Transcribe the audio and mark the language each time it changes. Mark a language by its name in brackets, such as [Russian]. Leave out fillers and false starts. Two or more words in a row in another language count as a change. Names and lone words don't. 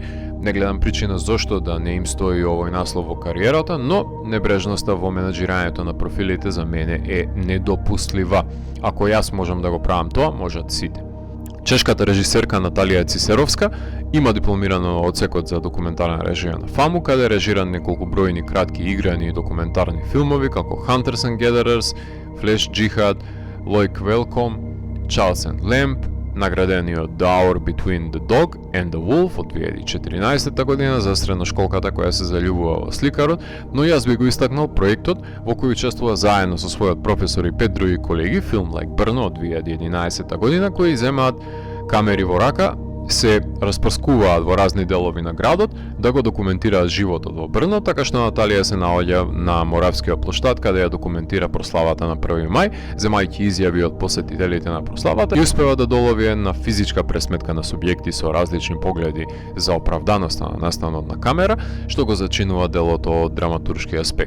[Macedonian] Не гледам причина зошто да не им стои овој наслов во кариерата, но небрежноста во менаџирањето на профилите за мене е недопустлива. Ако јас можам да го правам тоа, можат сите. Чешката режисерка Наталија Цисеровска има дипломирано одсекот за документарна режија на ФАМУ, каде режира неколку бројни кратки играни и документарни филмови како Hunters and Gatherers, Flash Jihad, Like Welcome, Charles and Lamb, наградениот The Hour Between the Dog and the Wolf од 2014 година за средношколката која се заљубува во сликарот, но јас би го истакнал проектот во кој учествува заедно со својот професор и 5 други колеги, Film Like Brno од 2011 година, кои земаат камери во рака се распрскуваат во разни делови на градот да го документираат животот во Брно, така што Наталија се наоѓа на Моравскиот плоштад каде ја документира прославата на 1 мај, земајќи изјави од посетителите на прославата и успева да долови една физичка пресметка на субјекти со различни погледи за оправданоста на настанот на камера, што го зачинува делото од драматуршки аспект.